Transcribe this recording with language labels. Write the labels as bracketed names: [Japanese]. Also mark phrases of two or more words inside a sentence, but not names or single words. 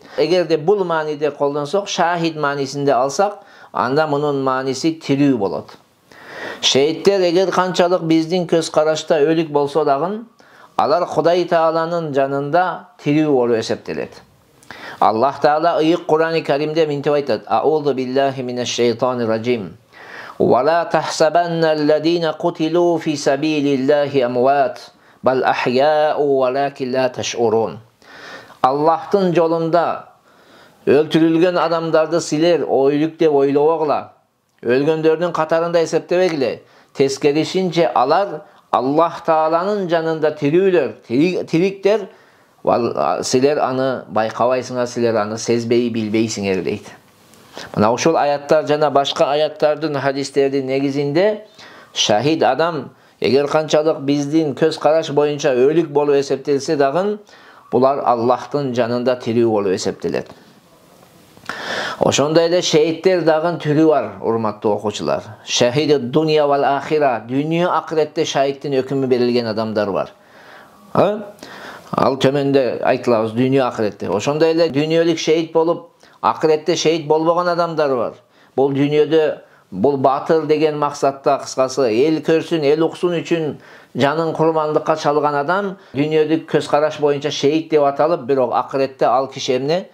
[Kyrgyz] Эгерде бул мааниде колдонсок, шахид маанисинде алсак, анда мунун мааниси тирүү болот. Шейиттер эгер канчалык биздин көз карашта өлүк болсо дагы, алар Кудай Тааланын жанында тирүү болуп эсептелет. Аллах Таала ыйык Кур'ан-ы Каримде мынтип айтат: [Arabic] أعوذ بالله من الشيطان الرجيم. ولا تحسبن الذين قتلوا في سبيل الله أمواتا بل أحياء ولكن لا تشعرون. [Kyrgyz] Аллахтын жолунда өлтүрүлгөн адамдарды силер өлүк деп ойлобогула. Өлгөндөрдүн катарында эсептебегиле. Тескерисинче алар Аллах Тааланын жанында тирүүлөр, тириктер. Силер аны байкабайсыңар, силер аны сезбей билбейсиңер дейт. Мына ушул аяттар жана башка аяттардын, хадистердин негизинде шахид адам эгер канчалык биздин көз караш боюнча өлүк болуп эсептелсе дагы, булар Аллахтын жанында тирүү болуп эсептелет. Ошондой эле шейиттер дагы түрү бар, урматтуу окуучулар. [Arabic] شهيد الدنيا والآخرة, [Kyrgyz] дүйнө акыретте шахидтин өкүмү берилген адамдар бар. Ал төмөндө айтылабыз, дүйнө акыретте. Ошондой эле дүйнөлүк шейит болуп, акыретте шейит болбогон адамдар бар. Бул дүйнөдө бул батыр деген максатта, кыскасы эл көрсүн, эл уксун үчүн жанын курмандыкка чалган адам дүйнөлүк көз караш боюнча шейит деп аталып, бирок акыретте ал киши эмне?